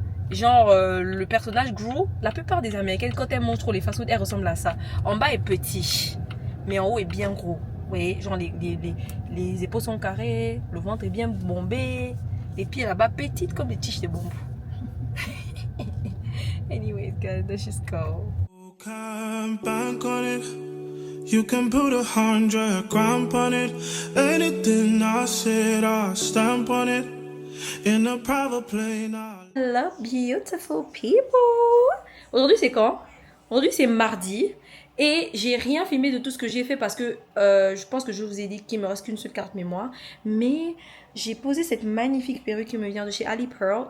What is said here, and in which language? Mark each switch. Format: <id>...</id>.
<fr>Genre le personnage Gru, la plupart des Américaines quand elles mangent trop les fast-food, elles ressemblent à ça. En bas est petit, mais en haut est bien gros. Vous voyez, genre les épaules sont carrées, le ventre est bien bombé, les pieds là-bas petites comme des tiges de bambou.</fr> <en>Anyways, guys, let's just go. Bank on it. You can put 100 grand on it. Anything I said, I'll stamp on it. In a private plane. Hello beautiful people.</en> <fr>Aujourd'hui c'est quand? Aujourd'hui c'est mardi Et j'ai rien filmé de tout ce que j'ai fait parce que je pense que je vous ai dit qu'il me reste qu'une seule carte mémoire. Mais j'ai posé cette magnifique perruque qui me vient de chez Ali Pearl.</fr>